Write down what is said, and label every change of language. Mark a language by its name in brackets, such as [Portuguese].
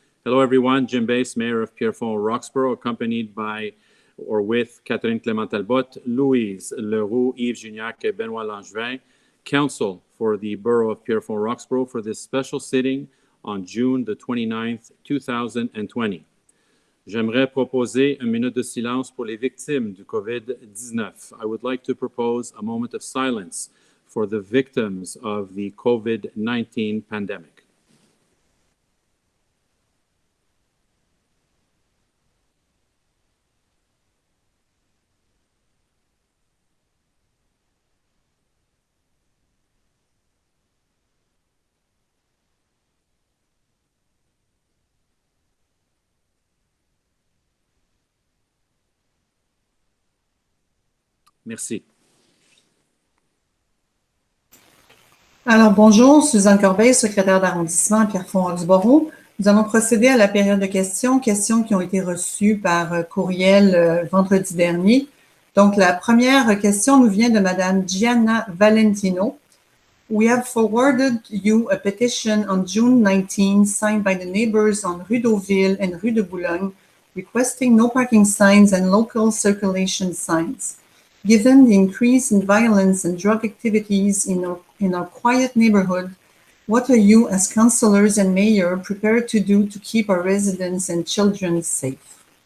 [English] Hello everyone, Jim Bass, mayor of Pierrefonds-Roxborough, accompanied by or with Catherine Clément-Talbot, Louise Leroux, Yves Gignac et Benoît Langevin, Council for the Borough of Pierrefonds-Roxborough for this special sitting on June the 29th, 2020. [French] J'aimerais proposer une minute de silence pour les victimes du COVID-19. [English] I would like to propose a moment of silence for the victims of the COVID-19 pandemic. [French] Merci. Alors, bonjour, Suzanne Corbeil, secrétaire d'arrondissement à Pierrefonds-Roxborough. Nous allons procéder à la période de questions qui ont été reçues par courriel vendredi dernier. Donc, la première question nous vient de Madame Gianna Valentino. [English] We have forwarded you a petition on June 19 signed by the neighbors on Rue d'Auville and Rue de Boulogne requesting no parking signs and local circulation signs. Given the increase in violence and drug activities in our quiet neighborhood, what are you as councillors and mayor prepared to do to keep our residents and children safe?